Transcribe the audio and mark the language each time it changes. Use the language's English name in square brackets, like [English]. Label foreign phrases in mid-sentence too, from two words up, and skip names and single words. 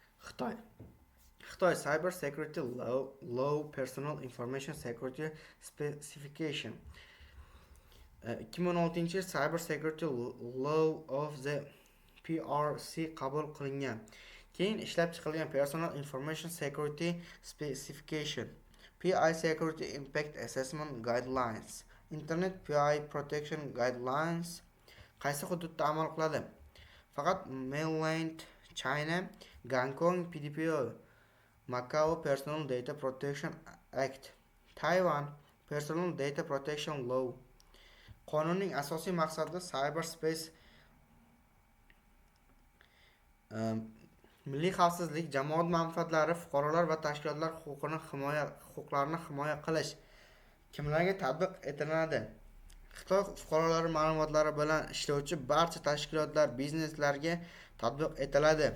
[Uzbek] Xitoy. Xitoy Cyber Security Law Personal Information Security Specification 2016 Cyber Security Law of the PRC qabul qilingan. Keyin ishlab chiqilgan Personal Information Security Specification PI Security Impact Assessment Guidelines Internet PI Protection Guidelines qaysi hududda amal qiladi? Faqat Mainland China, Gangkong PDPO, Macau Personal Data Protection Act, Taiwan Personal Data Protection Law. Qonunning asosiy maqsadi cyberspace milliy xavfsizlik, jamoat manfaatlari, fuqarolar va tashkilotlar huquqlarini himoya qilish. Kimlarga tatbiq etiladi? Xitoy fuqarolari ma'lumotlari bilan ishlovchi barcha tashkilotlar, bizneslarga tatbiq etiladi.